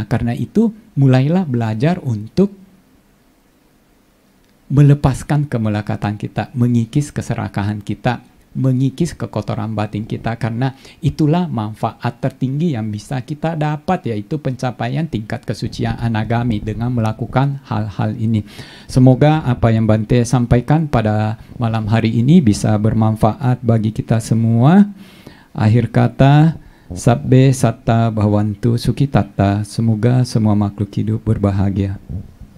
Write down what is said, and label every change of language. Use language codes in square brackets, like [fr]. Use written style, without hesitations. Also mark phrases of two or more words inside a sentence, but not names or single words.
[id] Karena itu, mulailah belajar untuk melepaskan kemelekatan kita, mengikis keserakahan kita, mengikis kekotoran batin kita, karena itulah manfaat tertinggi yang bisa kita dapat, yaitu pencapaian tingkat kesucian anagami dengan melakukan hal-hal ini. Semoga apa yang Bante sampaikan pada malam hari ini bisa bermanfaat bagi kita semua. Akhir kata, [pi] sabbe satta bhavantu sukhitatta, [id] semoga semua makhluk hidup berbahagia.